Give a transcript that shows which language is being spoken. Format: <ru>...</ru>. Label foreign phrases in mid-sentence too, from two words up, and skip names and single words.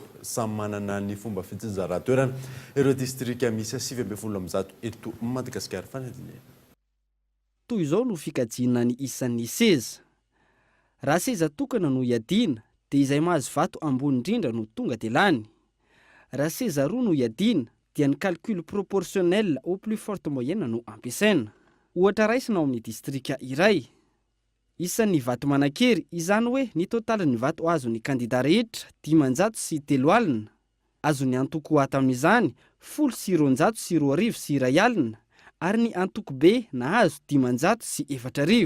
<mg>Samy manana ny fomba fitsinjara toerana ireo distrika misy 7 eto Madagasikara fanadinena. Toy izao no fikajina ny isan'ny seza. Raha seza tokana no iadina dia izay mahazo vato ambony indrindra no tonga dia lany. Raha seza roa no iadina dia ny</mg> <fr>calcul proportionnel au plus forte moyenne</fr> <mg>no ampiasaina. Ohatra raisina ao amin'ny distrika iray. Isan'ny vato manakery izany hoe ny totalin'ny vato azo ny kandida rehetra 503 alina. Azo ny antoko ato amin'izany 900 sy 2 alina ary ny antoko be nahazo 504.</mg>